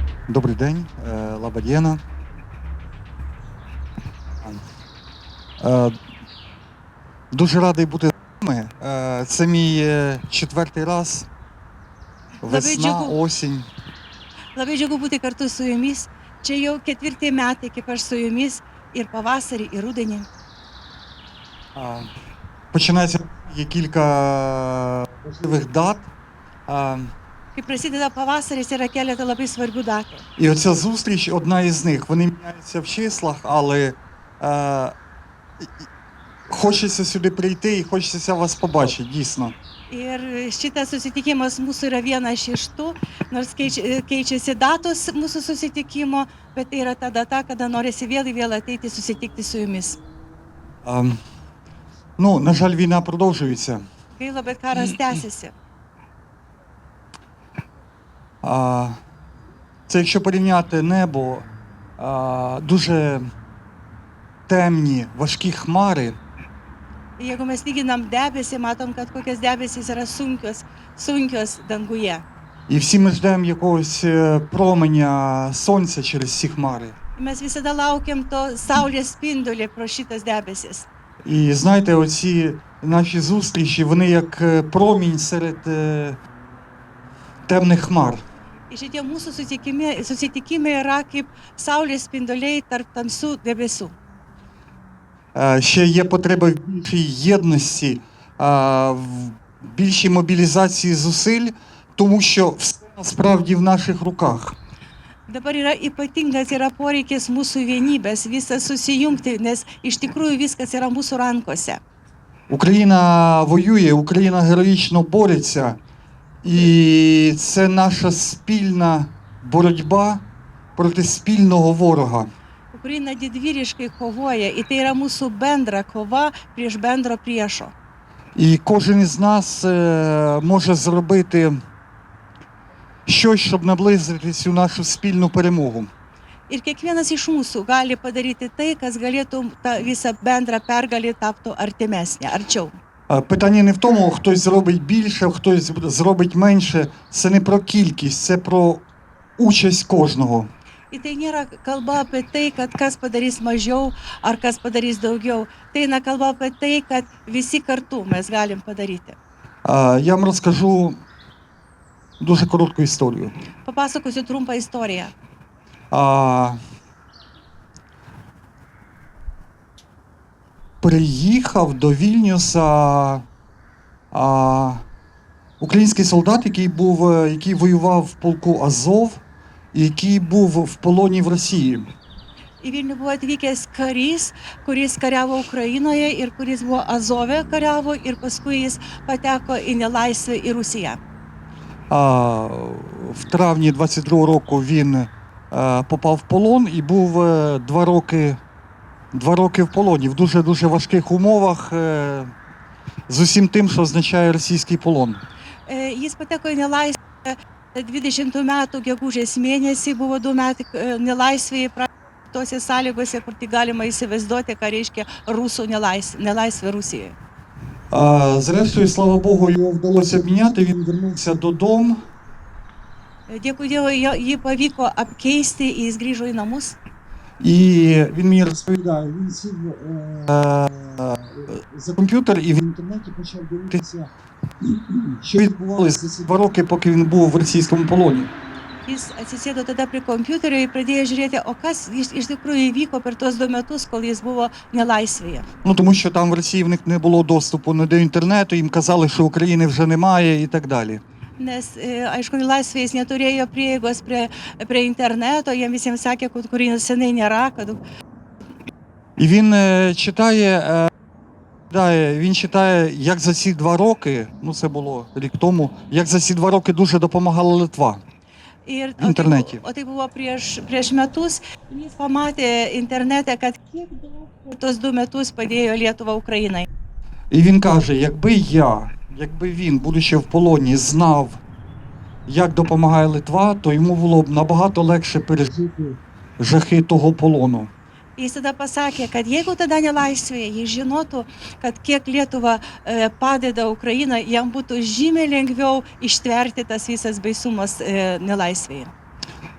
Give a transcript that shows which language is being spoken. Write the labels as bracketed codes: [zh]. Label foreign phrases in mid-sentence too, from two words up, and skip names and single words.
[uk] Добрий день, Лабадєна. Дуже радий бути з вами. Це мій четвертий раз. Весна, осінь. [lt] Labai džiugu būti kartu su jumis. Čia jau ketvirti metai, kaip aš su jumis ir pavasarį, ir rudenį. [uk] Починається є кілька важливих дат. [lt] Kai prasideda pavasaris, yra keletą labai svarbių datų. [uk] І оця зустріч одна із них. Вони міняються в числах, але хочеться сюди прийти і хочеться вас побачити, дійсно. [lt] Ir šitas susitikimas mūsų yra vienas iš tų, nors keičiasi datos mūsų susitikimo, bet tai yra ta data, kada norisi vėl ateiti susitikti su jumis. [uk] На жаль, війна продовжується. [lt] Gaila, bet karas tęsiasi. [uk] Це якщо порівняти небо, дуже темні, важкі хмари. [lt] Jeigu mes lyginam debesį, matom, kad kokios debesys yra sunkios danguje. [uk] І всі ми ждемо якогось променя сонця через ці хмари. [lt] Mes visada laukiam to saulės spindulį pro šitas debesis. [uk] І знаєте, оці наші зустрічі, вони як промінь серед темних хмар. [lt] Ir šitie mūsų susitikimai yra kaip saulės spinduliai tarp tamsių debesų. [uk] Ще є потреба в більшій єдності, в більшій мобілізації зусиль, тому що все насправді в наших руках. [lt] Dabar ypatingas poreikis mūsų vienybės, visą susijungti, nes iš tikrųjų viskas yra mūsų rankose. [uk] Україна воює, Україна героїчно бореться, і це наша спільна боротьба проти спільного ворога. [lt] Ukraina didvyriškai kovoja, і tai yra mūsų bendra kova prieš bendro priešo. [uk] І кожен із нас може зробити щось, щоб наблизити цю нашу спільну перемогу. [lt] Ir kiekvienas iš mūsų gali padaryti tai, kas galėtų tą visą bendrą pergalę taptų artimesnė, arčiau. [uk] Питання не в тому, хтось зробить більше, хтось зробить менше. Це не про кількість, це про участь кожного. [lt] Ir tai nėra kalba apie tai, kad kas padarys mažiau ar kas padarys daugiau. Tai eina kalba apie tai, kad visi kartu mes galim padaryti. [uk] Я вам розкажу дуже коротку історію. [lt] Papasakosiu trumpą istoriją. [uk] Приїхав до Вільнюса український солдат, який воював в полку Азов, і який був в полоні в Росії. [lt] Į Vilnių buvo atvykęs karys, kuris kariavo Ukrainoje ir kuris buvo Azove kariavo ir paskui jis pateko į nelaisvę į Rusiją. [uk] В травні 22-го року він попав в полон і був 2 роки в полоні, в дуже важких умовах, з усім тим, що означає російський полон. [lt] Jis pateko į nelaisvę 20 metų gegužės mėnesį, buvo 2 metai nelaisvėje, tose sąlygose, kur tik galima įsivaizduoti, ką reiškia rusų nelaisvė Rusijoje. [uk] Зрештою, слава Богу, його вдалося обміняти, він вернувся додому. [lt] Dėkui Dievui, jį pavyko apkeisti, jis grįžo į namus. [uk] І він мені розповідає, він сів за комп'ютер і в інтернеті почав дивитися, що відбувалося за ці 2 роки, поки він був в російському полоні. [lt] Jis atsisėdo tada prie kompiuterio ir pradėjo žiūrėti, o kas iš tikrųjų įvyko per tuos 2 metus, kol jis buvo nelaisvėje. [uk] Тому що там в Росії в них не було доступу до інтернету, їм казали, що України вже немає і так далі. [lt] Nes, aišku, nelaisvėje jis neturėjo prieigos prie interneto, jiems visiems sakė, kad Ukrainos seniai nėra. [uk] І він читає, як за ці 2 роки, це було рік тому, як за ці 2 роки дуже допомагала Литва. В інтернеті. [lt] O tai buvo prieš metus, jis pamatė internete, kad kiek daug tos 2 metus padėjo Lietuva Ukrainai. [uk] І він каже, якби він, будучи в полоні, знав, як допомагає Литва, то йому було б набагато легше пережити жахи того полону. [lt] Jis tada pasakė, kad jeigu tada nelaisvėje jis žinotų, kad kiek Lietuva padeda Ukrainai, jam būtų žymiai lengviau ištverti tas visas baisumas nelaisvėje.